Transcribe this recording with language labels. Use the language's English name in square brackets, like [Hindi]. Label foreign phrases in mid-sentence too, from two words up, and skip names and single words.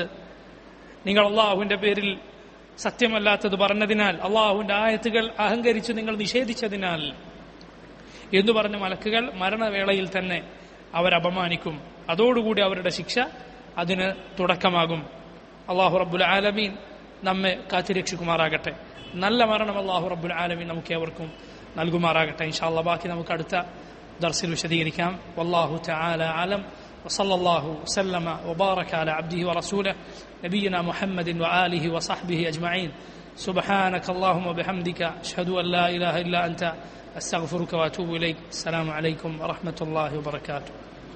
[Malayalam] നിങ്ങൾ അള്ളാഹുവിന്റെ പേരിൽ സത്യമല്ലാത്തത് പറഞ്ഞതിനാൽ, അള്ളാഹുവിന്റെ ആയത്തുകൾ അഹങ്കരിച്ച് നിങ്ങൾ നിഷേധിച്ചതിനാൽ എന്ന് പറഞ്ഞ മലക്കുകൾ മരണവേളയിൽ തന്നെ അവരപമാനിക്കും. അതോടുകൂടി അവരുടെ ശിക്ഷ അതിന് തുടക്കമാകും. അള്ളാഹു [Arabic] رب العالمين [Malayalam] നമ്മെ കാത്തുരക്ഷിക്കുമാറാകട്ടെ. നല്ല മരണം അള്ളാഹു [Arabic] رب العالمين [Malayalam] നമുക്ക് ഏവർക്കും നൽകുമാറാകട്ടെ. [Arabic] إن شاء الله [Malayalam] ബാക്കി നമുക്ക് അടുത്ത ദർസിൽ വിശദീകരിക്കാം. [Arabic] والله تعالى أعلم. وصلى الله وسلم وبارك على عبده ورسوله نبينا محمد وآله وصحبه أجمعين. سبحانك اللهم وبحمدك أشهد أن لا إله إلا أنت أستغفرك وأتوب إليك. السلام عليكم ورحمة الله وبركاته.